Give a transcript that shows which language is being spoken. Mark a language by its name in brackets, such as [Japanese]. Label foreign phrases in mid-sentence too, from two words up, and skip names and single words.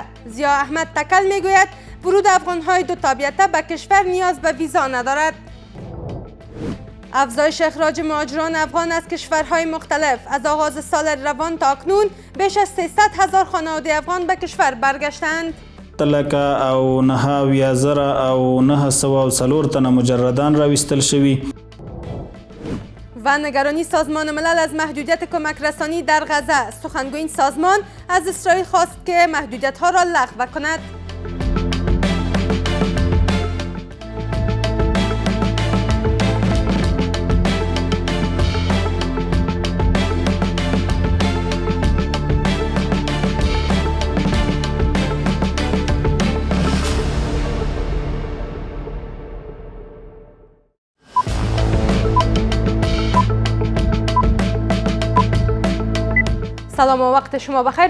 [Persian] ضیا احمد تکل میگوید ورود افغان‌های دو تابعیته به کشور نیاز به ویزا ندارد. افزایش اخراج مهاجران افغان از کشورهای مختلف. از آغاز سال روان تا اکنون بیش از 300,000 خانواده افغان به کشور برگشتند. [Pashto] تلکه او 9,000 او 904 تنه مجردان راوستل شوي. [Persian] و نگرانی سازمان ملل از محدودیت کمک رسانی در غزه. سخنگوی این سازمان از اسرائیل خواست که محدودیت ها را لغو کند. سلام و وقت شما بخیر.